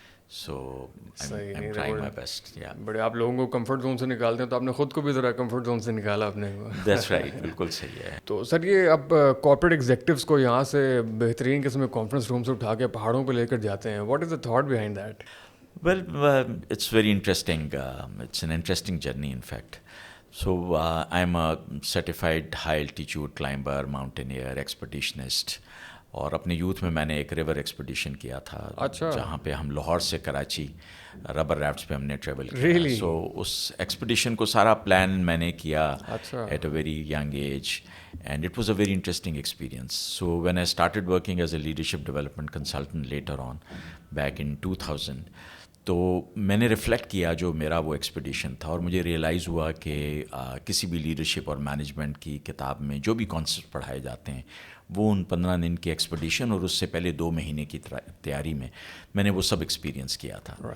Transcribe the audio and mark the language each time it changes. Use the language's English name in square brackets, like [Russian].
[English] So I am trying my best. [Urdu] بڑے آپ لوگوں کو کمفرٹ زون سے نکالتے ہیں تو آپ نے خود کو بھی ذرا کمفرٹ زون سے نکالا اپنے کو. [English] that's right, [Urdu] بالکل صحیح ہے. تو سر یہ اب کارپوریٹ ایگزیکٹوس کو یہاں سے بہترین قسم کے کانفرنس روم سے اٹھا کے پہاڑوں پہ لے کر جاتے ہیں. [English] What is the thought behind that? Well, it's very interesting. It's an interesting journey, in fact. So I'm a certified high altitude climber, mountaineer, expeditionist. [Urdu] اور اپنے یوتھ میں نے ایک ریور ایکسپیڈیشن کیا تھا، جہاں پہ ہم لاہور سے کراچی ربر ریفٹس پہ ہم نے ٹریول کیا. سو اس ایکسپیڈیشن کو سارا پلان میں نے کیا [English] At a very young age, and it was a very interesting experience. So when I started working as a leadership development consultant later on back in 2000، [Urdu] تو میں نے ریفلیکٹ کیا جو میرا وہ ایکسپیڈیشن تھا، اور مجھے ریئلائز ہوا کہ کسی بھی لیڈرشپ اور مینجمنٹ کی کتاب میں جو بھی کانسیپٹ پڑھائے جاتے ہیں وہ ان 15 دن کی ایکسپیڈیشن اور اس سے پہلے 2 مہینے کی تیاری میں نے وہ سب ایکسپیرینس کیا تھا.